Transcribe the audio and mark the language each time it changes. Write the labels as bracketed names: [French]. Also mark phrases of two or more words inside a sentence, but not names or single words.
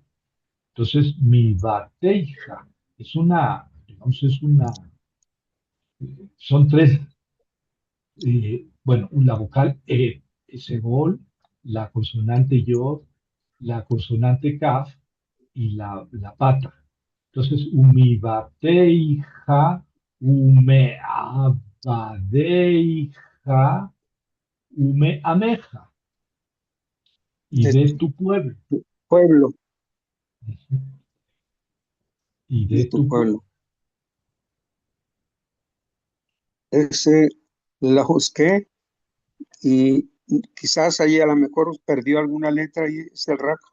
[Spanish] Entonces, mi bateija es una, digamos, son tres, bueno, la vocal ese gol, la consonante yod, la consonante kaf y la pata. Entonces, [Hebrew] ומבתיך, ומעבדיך, ומעמך, [Spanish] y De de tu pueblo, tu pueblo, y de de tu tu pueblo. pueblo. Ese la busqué y quizás ahí a lo mejor perdió alguna letra y es el rack,